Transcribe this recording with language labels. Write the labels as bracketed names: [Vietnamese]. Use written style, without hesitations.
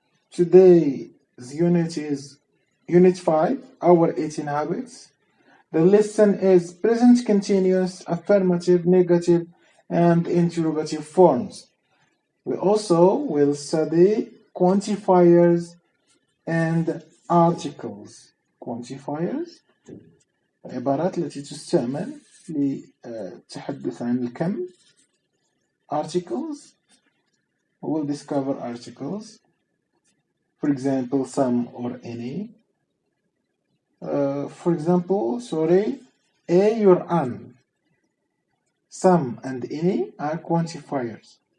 [English] Today's unit is Unit 5, our 18 habits. The lesson is present continuous, affirmative, negative, and interrogative forms. We also will study quantifiers and articles. [Arabic] Quantifiers عبارات التي تستعمل للتحدث عن الكم. [English] Articles, we'll discover articles, for example, some or any. For example, a or an. Some and any are quantifiers.